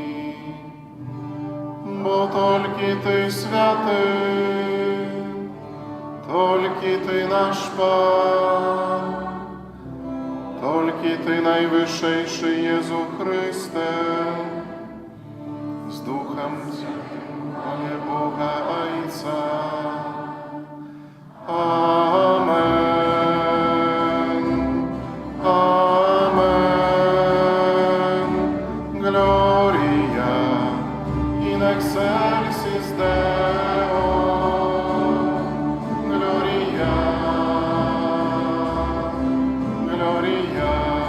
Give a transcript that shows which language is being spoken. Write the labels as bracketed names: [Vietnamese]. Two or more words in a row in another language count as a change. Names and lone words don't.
[Polish] Bo tylko Ty święty, tylko Ty nasz Pan, tylko Ty najwyższy Jezu Chryste, z Duchem Świętym, ale Boga Ojca. Amen. Amen. [Latin] Gloria in excelsis Deo. Gloria. Gloria.